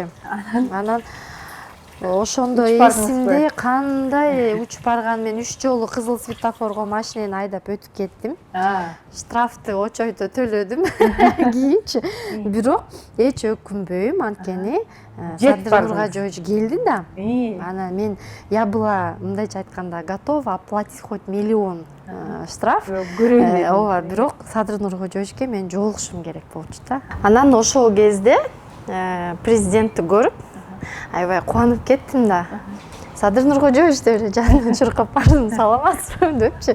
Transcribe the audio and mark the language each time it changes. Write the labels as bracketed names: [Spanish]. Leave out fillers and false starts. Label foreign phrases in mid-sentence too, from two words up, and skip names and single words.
[Kyrgyz] Анан ошондо эсимде кандай учуп барган, мен 3 жолу кызыл светофорго машинени айдап өтүп кеттим. Штрафты очойто төлөдүм кийинчи. Бирок эч өкүнбөйм, анткени Садыр Нуркожоевич келди да. Анан мен [Russian] я была, [Kyrgyz] мындайча айтканда, [Russian] готова оплатить хоть миллион штраф. [Kyrgyz] Ооба, бирок Садыр Нуркожоевичке мен жолугушум керек болчу да. Анан ошол кезде президентти көрүп аябай кубанып кеттим да. Садыр Нуркожоевич деп эле жанынан чуркап бардым, саламатсызбы депчи.